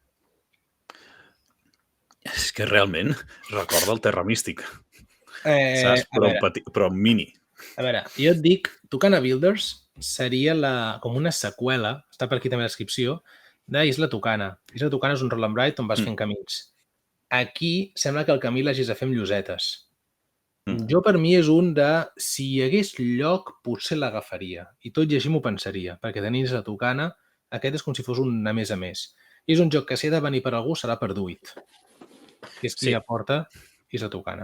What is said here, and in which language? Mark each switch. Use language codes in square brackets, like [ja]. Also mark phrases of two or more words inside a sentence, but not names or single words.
[ca] És que realment recorda el Terra Místic, saps? A veure, Però mini. a veure, jo et dic, Tucana Builders seria com una seqüela, està per aquí també la descripció, d'Isla Tucana. Isla Tucana és un [en] roll and ride [ca] on vas fent camins. Aquí sembla que el camí l'hagis de fer amb llosetes. Jo per mi és un de, si hi hagués lloc, potser l'agafaria. I tot i així m'ho pensaria, perquè tenir Isla Tucana, aquest és com si fos un a més a més. I és un joc que si ha de venir per algú serà per Duit, que és qui aporta Isla Tucana.